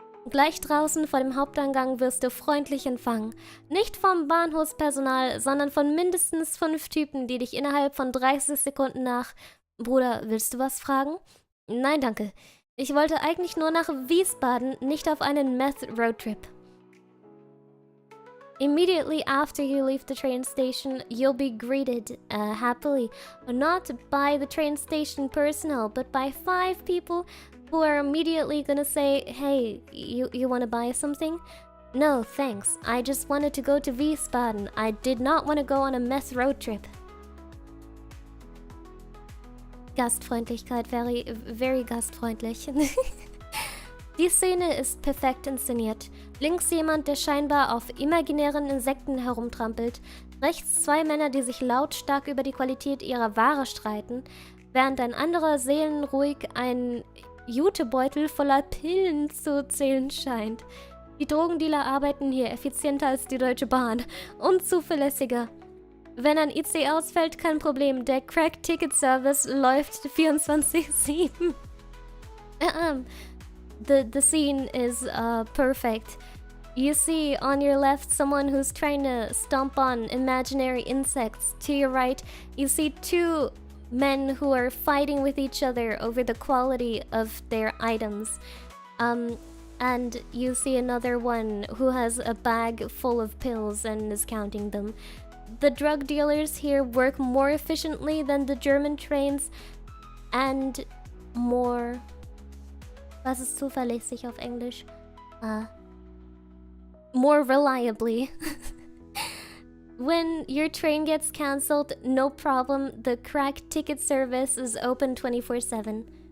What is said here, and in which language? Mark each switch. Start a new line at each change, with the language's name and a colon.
German: Gleich draußen vor dem Haupteingang wirst du freundlich empfangen. Nicht vom Bahnhofspersonal, sondern von mindestens 5 Typen, die dich innerhalb von 30 Sekunden nach: Bruder, willst du was fragen? Nein, danke. Ich wollte eigentlich nur nach Wiesbaden, nicht auf einen Meth-Roadtrip.
English: Immediately after you leave the train station, you'll be greeted happily, not by the train station personnel, but by 5 people who are immediately gonna say, hey, you wanna buy something? No, thanks. I just wanted to go to Wiesbaden. I did not want to go on a meth road trip.
German: Gastfreundlichkeit,
English: very
German: gastfreundlich. Die Szene ist perfekt inszeniert. Links jemand, der scheinbar auf imaginären Insekten herumtrampelt. Rechts 2 Männer, die sich lautstark über die Qualität ihrer Ware streiten, während ein anderer seelenruhig einen Jutebeutel voller Pillen zu zählen scheint. Die Drogendealer arbeiten hier effizienter als die Deutsche Bahn und zuverlässiger. Wenn ein IC ausfällt, kein Problem. Der Crack-Ticket-Service läuft 24/7.
English: The scene is perfect. You see on your left someone who's trying to stomp on imaginary insects. To your right, you see 2 men who are fighting with each other over the quality of their items. And you see another one who has a bag full of pills and is counting them. the drug dealers here work more efficiently than the German trains and more...
German: Was ist zuverlässig auf Englisch?
English: More reliably. When your train gets cancelled, no problem. The crack ticket service is open 24/7.